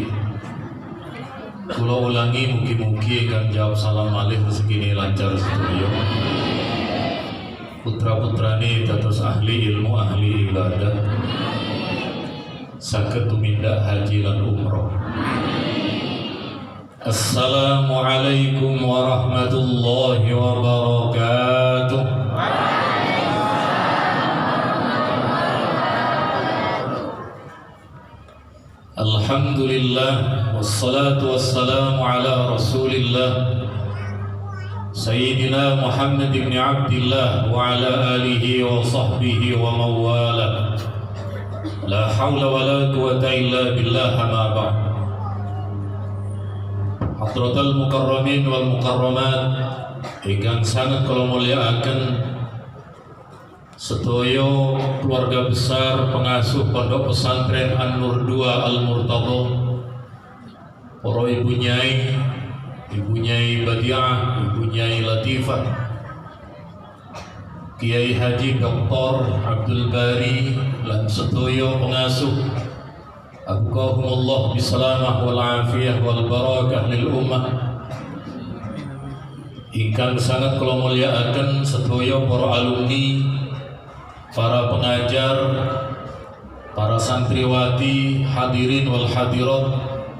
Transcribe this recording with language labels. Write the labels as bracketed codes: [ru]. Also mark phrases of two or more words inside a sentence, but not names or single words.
[jv] Kula ulangi, mugi-mugi ingkang jawab salam malih rezekine lancar sedaya. Putra-putrane dados ahli ilmu, ahli ibadah, saged tumindak haji lan umroh. [ar] السلام عليكم ورحمة الله وبركاته. الحمد لله، والصلاة والسلام على رسول الله سيدنا محمد بن عبد الله وعلى آله وصحبه ومن والاه. لا حول ولا قوة إلا بالله، أما بعد. حضرات المكرمين والمكرمات, [jv] ingkang sangat kula mulyakaken sedaya keluarga besar pengasuh Pondok Pesantren An-Nur 2 Al-Murtadha, para ibu nyai, Ibu Nyai Badiah, Ibu Nyai Latifah, Kiai Haji Dr. [ar] Abdul Bari [jv] lan sedaya pengasuh, [ar] أبقاهم الله بالسلامة والعافية والبركة للأمة. [jv] Ingkang sangat kula mulyakaken sedaya para alumni, para pengajar, para santriwati, [ar] الحاضرين والحاضرات.